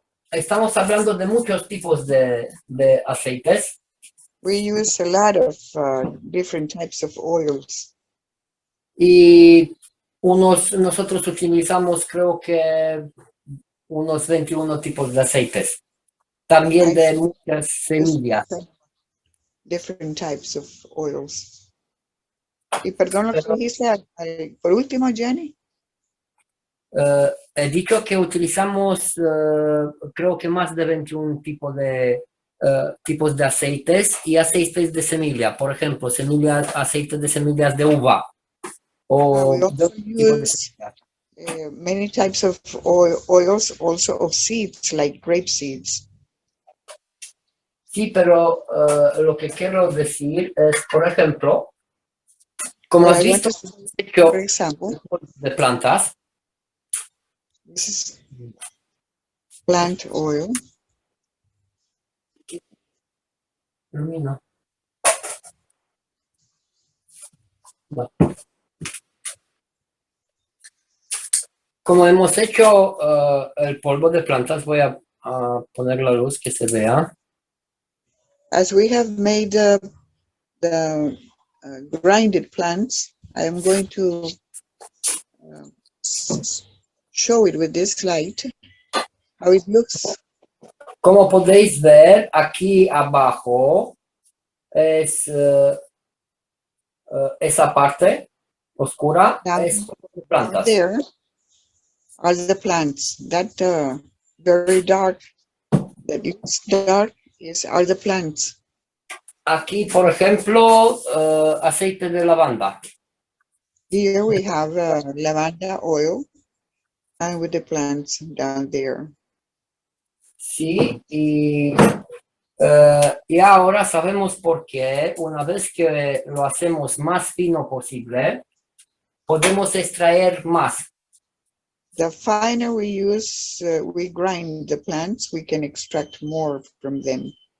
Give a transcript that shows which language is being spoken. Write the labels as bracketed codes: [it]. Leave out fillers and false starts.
[es] estamos hablando de muchos tipos de aceites. [en] We use a lot of different types of oils. [es] Y nosotros utilizamos creo que unos 21 tipos de aceites. También de muchas semillas. [en] Different types of oils. [es] Y perdón lo que dijiste por último, Gianni. He dicho que utilizamos creo que más de 21 tipos de aceites y aceites de semilla. Por ejemplo, aceites de semillas de uva. O [en] We also use many types of oils, also of seeds, like grape seeds. [es] Sí, pero lo que quiero decir es, por ejemplo, como has visto, [en] For example, [es] de plantas, [en] this is plant oil. [es] no. Como hemos hecho el polvo de plantas, voy a poner la luz que se vea. [en] As we have made the grinded plants, I am going to show it with this light, how it looks. [es] Como podéis ver, aquí abajo es esa parte oscura, es polvo de plantas. [en] There are the plants. That very dark, that looks dark, are the plants. [es] Aquí, por ejemplo, aceite de lavanda. [en] Here we have lavanda oil, and with the plants down there. [es] Sí, y ahora sabemos por qué, una vez que lo hacemos más fino posible, podemos extraer más. [en] The finer we use, we grind the plants, we can extract more from them.